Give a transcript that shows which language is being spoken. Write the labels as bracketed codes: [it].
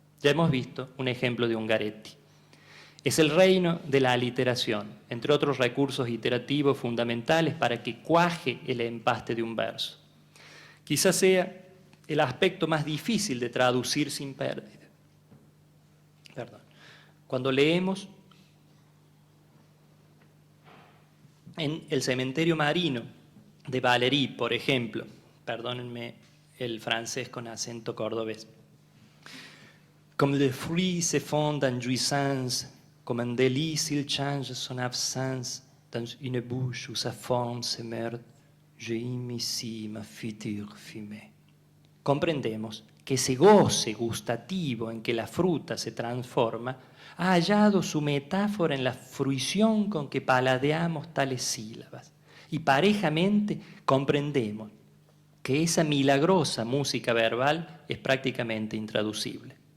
[es] Ya hemos visto un ejemplo de Ungaretti. Es el reino de la aliteración, entre otros recursos iterativos fundamentales para que cuaje el empaste de un verso. Quizás sea el aspecto más difícil de traducir sin pérdida. Perdón. Cuando leemos en El cementerio marino de Valéry, por ejemplo, perdónenme el francés con acento cordobés, [fr] comme le fruit se fond en jouissance, comme un délice il change son absence dans une bouche où sa forme se meurt, j'ai ici ma future fumée. [es] Comprendemos que ese goce gustativo en que la fruta se transforma ha hallado su metáfora en la fruición con que paladeamos tales sílabas. Y parejamente comprendemos que esa milagrosa música verbal es prácticamente intraducible.